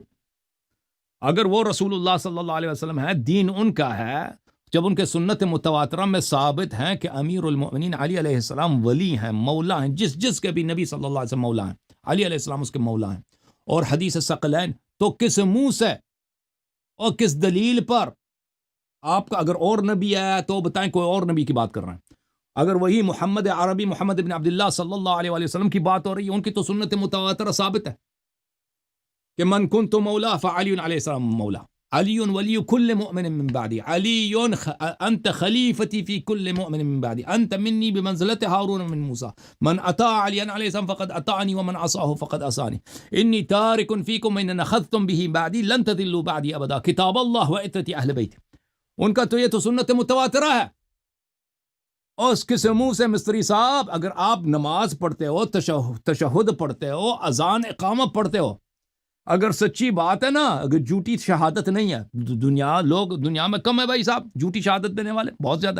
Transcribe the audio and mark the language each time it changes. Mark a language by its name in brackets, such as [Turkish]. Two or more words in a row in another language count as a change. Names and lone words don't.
[Urdu] اگر وہ رسول اللہ [Arabic] صلی اللہ علیہ وسلم [Urdu] ہے، دین ان کا ہے، جب ان کے سنت متواترہ میں ثابت ہیں کہ امیر المؤمنین [Arabic] علی علیہ السلام [Urdu] ولی ہیں، مولا ہیں، جس کے بھی نبی [Arabic] صلی اللہ علیہ وسلم [Urdu] مولا ہیں، [Arabic] علی علیہ السلام [Urdu] اس کے مولا ہیں، اور حدیث ثقلین، تو کس منہ سے اور کس دلیل پر آپ کا اگر اور نبی ہے تو بتائیں کوئی اور نبی کی بات کر رہے ہیں. اگر وہی محمد عربی محمد بن عبداللہ [Arabic] صلی اللہ علیہ وسلم [Urdu] کی بات ہو رہی ہے، ان کی تو سنت متواترہ ثابت ہے کہ [Arabic] من کنت مولا فعلی علیہ السلام مولا، علی ولی کل مؤمن من بعدی، [Urdu] علی انت خلیفتی فی کل مؤمن من بعدی، [Arabic] انت منی بمنزلت ہارون من موسیٰ، من اطاع علی علیہ السلام فقد اطاعنی ومن عصاه فقد عصانی، انی تارک فیکم من نخذتم به بعدی لن تضلوا بعدی ابدا، کتاب اللہ و عترتی اہل بیت. [Urdu] ان کا تو یہ تو سنت متواترہ ہے. اور اس کے منہ سے مستری صاحب، اگر آپ نماز پڑھتے ہو، تشہد پڑھتے ہو، اذان اقامہ پڑھتے ہو، اگر سچی بات ہے نا، اگر جھوٹی شہادت نہیں ہے، دنیا میں کم ہے بھائی صاحب جھوٹی شہادت دینے والے، بہت زیادہ.